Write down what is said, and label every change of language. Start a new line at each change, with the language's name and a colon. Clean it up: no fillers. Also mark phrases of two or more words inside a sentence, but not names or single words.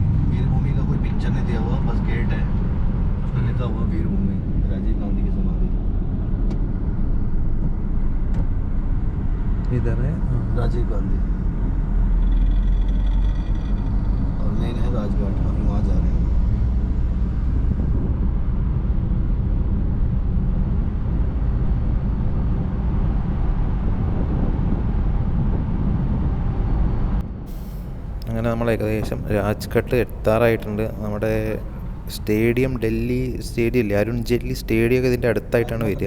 Hindi: वीर भूमि का कोई पिक्चर नहीं दिया हुआ, बस गेट है, उस पर लिखा हुआ वीर भूमि, राजीव गांधी की समाधि। इधर है राजीव गांधी और मेन है राजघाट। अभी वहाँ जा रहे हैं।
Malayalam: അങ്ങനെ നമ്മൾ ഏകദേശം രാജ്ഘട്ട് എത്താറായിട്ടുണ്ട്. നമ്മുടെ സ്റ്റേഡിയം, ഡൽഹി സ്റ്റേഡിയം ഇല്ലേ, അരുൺ ജെയ്റ്റ്ലി സ്റ്റേഡിയമൊക്കെ ഇതിൻ്റെ അടുത്തായിട്ടാണ് വരിക.